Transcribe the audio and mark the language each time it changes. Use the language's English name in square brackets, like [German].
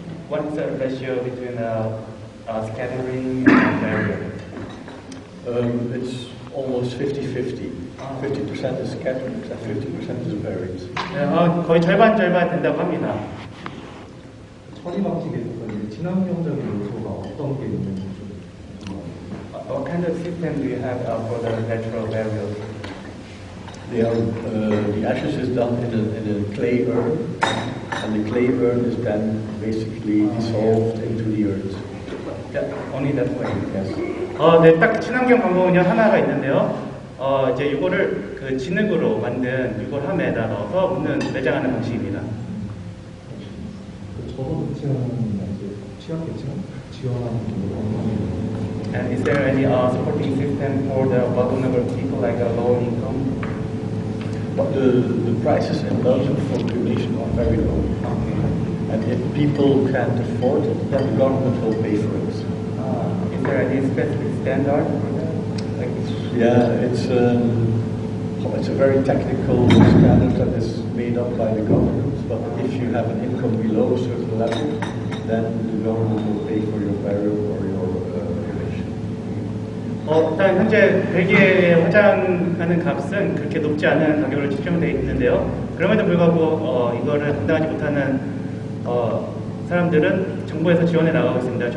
[English] What is the ratio between scattering and burial? It's almost 50-50. 50% is scattered and 50% is buried. [Korean] 네, 거의 절반 된다고 합니다. 처리 방식에서 친환경적인 요소가 어떤 게 있는지 좀 궁금합니다. [English] What kind of system do you have for the natural burial? The ashes is done in a clay urn, and the clay urn is then basically dissolved into the earth. Yeah, only that way. Yes. [Korean] 네, 딱 친환경 방법은요 하나가 있는데요. 이제 이거를 그 진흙으로 만든 유골함에다 넣어서 묻는 매장하는 방식입니다. 저도 지원하는 취약계층 지원하는 [English] And is there any supporting system for the vulnerable people like low income? But the prices in Belgium for cremation are very low. And if people can't afford it, then the government will pay for it. Is there any specific standard for that? Yeah, it's a very technical standard that is made up by the government. But if you have an income below a certain level, then the government will pay for your burial or your cremation. [Korean] 일단 현재 벨기에의 화장하는 값은 그렇게 높지 않은 가격으로 책정되어 있는데요. 그럼에도 불구하고 이거를 감당하지 못하는 사람들은 정부에서 지원해 나가고 있습니다.